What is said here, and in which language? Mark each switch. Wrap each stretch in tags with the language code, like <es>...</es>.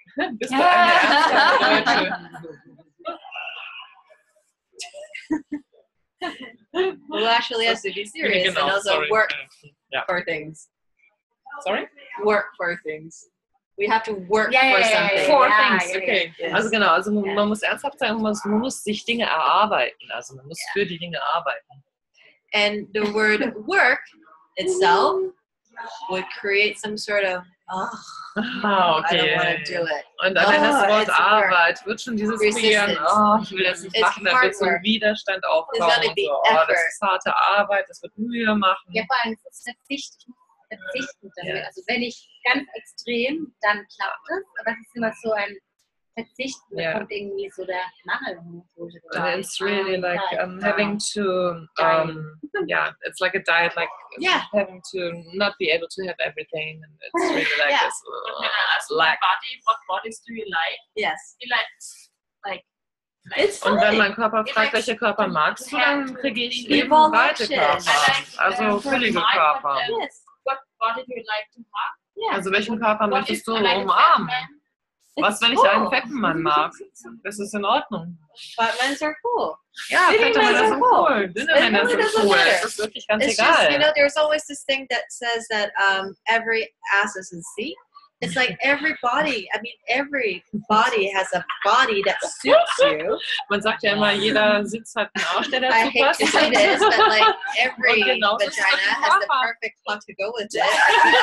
<de>Bist du eine ernsthafte Deutsche?</de> <en>Who actually has to be serious and also work for things. Sorry? Work for things. We have to work for something. For things, okay. Yes.</en> <de>Also genau, also man muss ernsthaft sein, man muss sich Dinge erarbeiten. Also man muss für die Dinge arbeiten.</de> <en>And the word work itself would create some sort of, okay. I don't want to do it.</en> <de>Und allein das Wort Arbeit wird schon dieses Kriegen, ich will das nicht machen, da wird so ein Widerstand aufkommen und so, das ist harte Arbeit, das wird Mühe machen. Ja, vor allem ist es verzichtend damit. Also wenn ich ganz extrem, dann klappt es, aber es ist immer so ein Verzichten, da kommt irgendwie so der Mangel.</de> <en>It's really like having to, it's like a diet, like having to not be able to have everything, and it's really like this. When I ask my body, what bodies do you like? Yes. He likes, like,</en> <de>und wenn mein Körper fragt, welche Körper magst du, dann kriege ich eben breite Körper, also füllige Körper.</de> <en>What body do you like to have?</en> <de>Also welchen Körper möchtest du umarmen? Was, wenn ich einen fetten Mann mag? Das ist in Ordnung.</de> <en>Fat men are cool.</en> <de>Ja, fette Männer sind cool. Dünne Männer sind cool. Das ist wirklich ganz egal.</de> <en>Just, you know, there's always this thing that says that every ass is a seat. It's like every body has a body that suits you.</en> <de>Man sagt ja immer, jeder Sitz hat einen Arsch, der dazu</de> <en>I hate</en> <de>passt.</de> <en>to say this, but like every vagina has the perfect plug to go with it.</en>